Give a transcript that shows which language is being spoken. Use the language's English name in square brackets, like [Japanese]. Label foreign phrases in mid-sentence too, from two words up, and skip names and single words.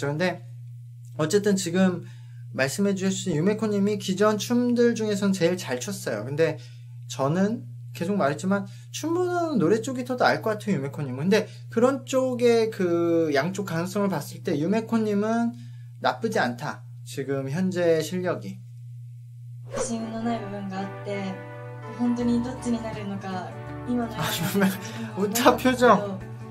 [Korean] 근데 어쨌든 지금 말씀해 주신 유메코님이 기존 춤들 중에선 제일 잘 췄어요. 근데 저는 계속 말했지만 춤보다는 노래 쪽이 더 나을 것 같아요, 유메코님은. 근데 그런 쪽의 그 양쪽 가능성을 봤을 때 유메코님은 나쁘지 않다, 지금 현재 실력이. [Japanese] 自信のない部分があって本当にどっちになるのか今のような [Korean] 우타 표정.